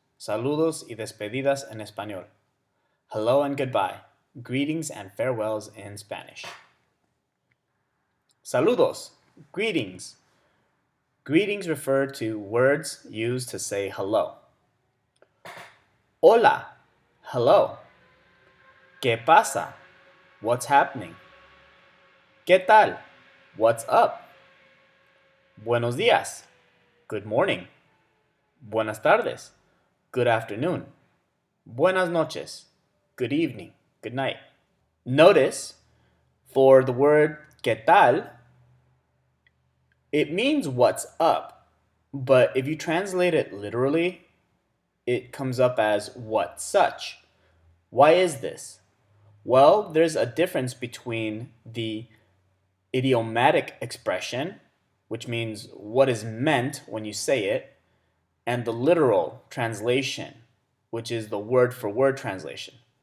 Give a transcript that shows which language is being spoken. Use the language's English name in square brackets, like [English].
[Spanish] Saludos y despedidas en español. [English] Hello and goodbye. Greetings and farewells in Spanish. Saludos. Greetings. Greetings refer to words used to say hello. [Spanish] Hola. [English] Hello. [Spanish] ¿Qué pasa? [English] What's happening? [Spanish] ¿Qué tal? [English] What's up? [Spanish] Buenos días. [English] Good morning. [Spanish] Buenas tardes. [English] Good afternoon. [Spanish] Buenas noches. [English] Good evening. Good night. Notice for the word ¿qué tal? It means what's up, but if you translate it literally, it comes up as what such. Why is this? Well, there's a difference between the idiomatic expression, which means what is meant when you say it, and the literal translation, which is the word for word translation.